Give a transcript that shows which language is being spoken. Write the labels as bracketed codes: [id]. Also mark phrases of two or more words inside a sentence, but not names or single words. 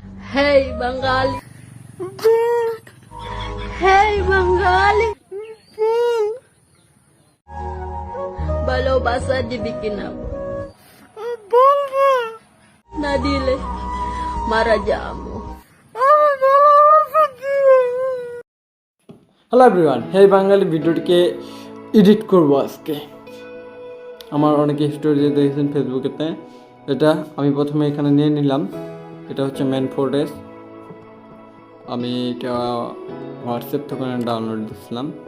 [en] Hey Bengali. Hey Bengali. [bn] ভালোবাসা দিবি কিনা. না দিলে মারা যামু. [en] hello everyone, [bn] হে বাঙালি ভিডিওটিকে এডিট করবো আজকে। আমার অনেকে স্টোরি দেখেছেন ফেসবুকেতে। এটা আমি প্রথমে এখানে নিয়ে নিলাম। এটা হচ্ছে [en] main folder. [bn] আমি এটা হোয়াটসঅ্যাপ থেকে ডাউনলোড দিয়েছিলাম।